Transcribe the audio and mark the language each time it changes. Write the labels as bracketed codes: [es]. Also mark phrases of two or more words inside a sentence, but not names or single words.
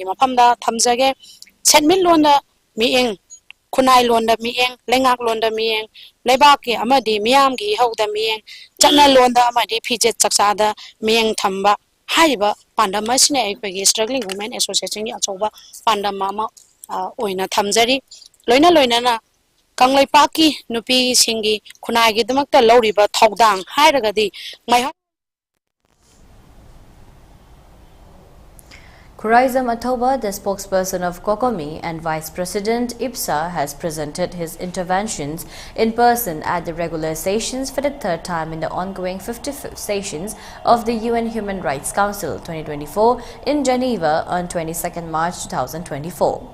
[mni] maphamda thamjage chenmin londa mieng kunai londa mieng lengak londa mieng lebaki amadi miyam gi hauda mieng chana londa amadi phije chaksada mieng thamba haiba pandama sine ai Struggling Women Association gi achoba pandama ma oina thamjari loina na kanglai paki nupi singi kunai gi damakta loriba thodang hairagadi mai [en] Kuraizam Athoba, the spokesperson of COCOMI and Vice President IPSA, has presented his interventions in person at the regular sessions for the third time in the ongoing 55th sessions of the UN Human Rights Council 2024 in Geneva on 22nd March 2024.